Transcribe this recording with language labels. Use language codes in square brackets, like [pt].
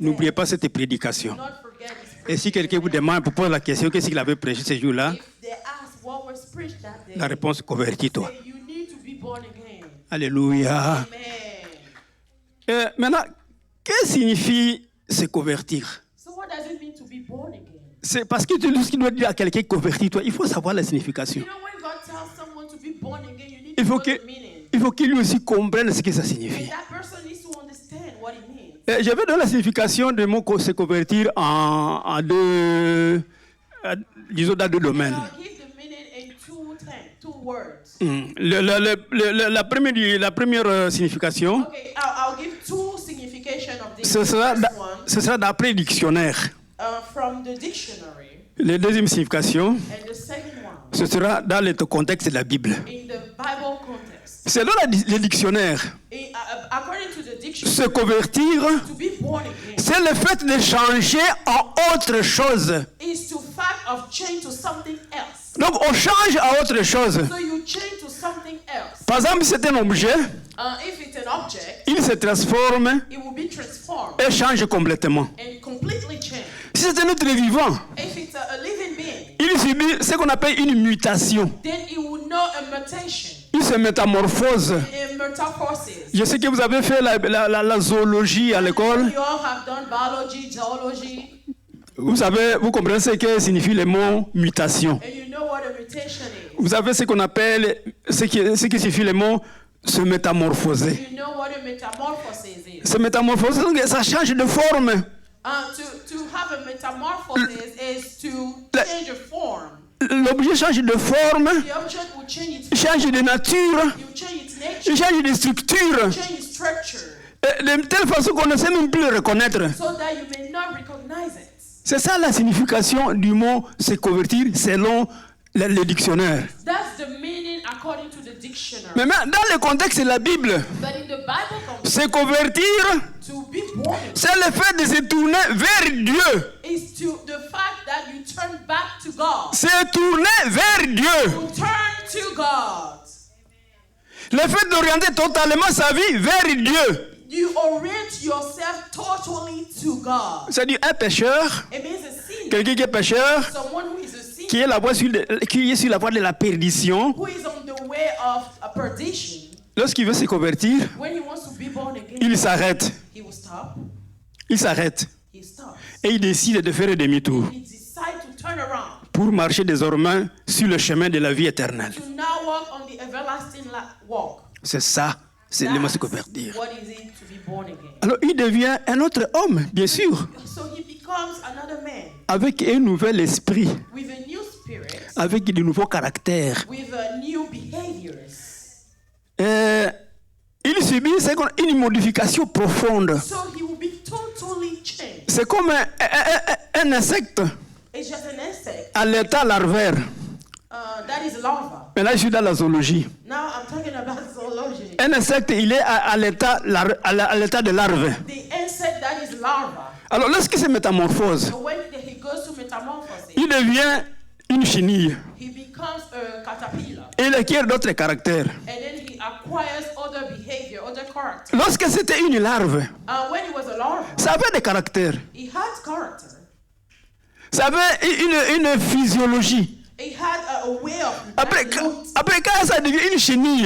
[fr] n'oubliez pas cette prédication. [en] do not forget this [fr] Et [en] preaching. [fr] si quelqu'un vous demande, vous pose la question, qu'est-ce qu'il avait prêché ce jour-là? [en] If they ask what was preached that day, [fr] La réponse, convertis-toi. [en] say you need to be born again. [fr] Alléluia. [en] Amen. [fr] Maintenant, que signifie se convertir? [en] So what does it mean to be born again? [fr] C'est parce que lorsqu'il doit dire à quelqu'un convertis-toi, il faut savoir la signification. [en] You know, when God tells someone to be born again, you need [fr] Il faut [en] know [fr] que- [en] the meaning. [fr] Il faut qu'il lui aussi comprenne ce que ça [en] And [fr] signifie. [en] that person needs to understand what it means. [fr] Je vais donner la signification de mot se convertir en deux, disons dans deux domaines. [en] I'll give the meaning in two words. [fr] La première signification, [en] Okay, I'll give two significations of this. [fr] ce sera, [en] The first one, [fr] ce sera d'après le dictionnaire. [en] from the dictionary, [fr] La deuxième signification, [en] and the second one [fr] ce sera dans le contexte de la Bible. [en] in the Bible context. [fr] Selon le dictionnaire, [en] According to the dictionary, [fr] se convertir, [en] to be born again [fr] c'est le fait de changer en autre chose. [en] is to fact of change to something else. [fr] Donc on change à autre chose. [en] So you change to something else. [fr] Par exemple, c'est un objet, [en] If it's an object, [fr] il se transforme [en] it will be transformed [fr] et change complètement. [en] and completely changed. [fr] Si c'est un être vivant, [en] If it's a living being, [fr] il subit ce qu'on appelle une mutation. [en] then it will know a mutation, [fr] Il se métamorphose. [en] a metamorphosis. [fr] Je sais que vous avez fait la zoologie à l'école. [en] You all have done biology, zoology, [fr] Vous savez, vous comprenez ce que signifie le mot mutation. [en] and you know what a mutation is. [fr] Vous avez ce qu'on appelle, ce qui signifie le mot se métamorphoser. [en] You know what a metamorphosis is. [fr] Se métamorphoser, donc ça change de forme. [en] To have a metamorphosis is to change a form. [fr] L'objet change de forme, [en] The object will change its [fr] change de nature, [en] you change its nature, [fr] change de structure, [en] change its structure, [fr] de telle façon qu'on ne sait même plus le reconnaître. [en] so that you may not recognize it. [fr] C'est ça la signification du mot se convertir selon le dictionnaire. [en] That's the meaning according to the dictionary. [fr] Mais dans le contexte de la Bible, [en] But in the Bible, [fr] se convertir, [en] to be born [fr] c'est le fait de se tourner vers Dieu. [en] is to the fact that you turn back to God. [fr] Se tourner vers Dieu. [en] You turn to God. [fr] Le fait d'orienter totalement sa vie vers Dieu. [en] You orient yourself totally to God. [fr] C'est-à-dire un pécheur, [en] It means a sinner. [fr] quelqu'un qui est pécheur, [en] Someone who is a sinner, [fr] qui est sur la voie de la perdition. [en] who is on the way of a perdition. [fr] Lorsqu'il veut se convertir, [en] When he wants to be born again, [fr] il s'arrête. [en] he will stop. [fr] Il s'arrête. [en] He stops. [fr] Et il décide de faire un demi-tour [en] He decides to turn around, [fr] pour marcher désormais sur le chemin de la vie éternelle. [en] to now walk on the everlasting walk. [fr] C'est ça, c'est le mot se [en] That's [fr] convertir. [en] what is it to be born again. [fr] Alors il devient un autre homme, bien sûr, [en] So he becomes another man [fr] avec un nouvel esprit, [en] with a new spirit, [fr] avec de nouveaux caractères. [en] with new behaviors. [fr] Il subit une modification profonde. [en] So he will be totally changed. [fr] C'est comme un insecte [en] It's just an insect. [fr] à l'état larvaire. [en] That is larva. [fr] Maintenant, je suis dans la zoologie. [en] Now I'm talking about zoology. [fr] Un insecte, il est à l'état de larve. [en] The insect that is larva. [fr] Alors, lorsqu'il se métamorphose, [en] So when he goes to metamorphosis, [fr] il devient une chenille. [en] he becomes a caterpillar. [fr] Et il acquiert d'autres caractères. [en] And then he acquires other behavior, other character. [fr] Lorsque c'était une larve, [en] When he was a larva, [fr] ça avait des caractères. [en] he had character. [fr] Ça avait une physiologie. [en] He had a way of [fr] Après, [en] looks. [fr] après quand ça devient une chenille,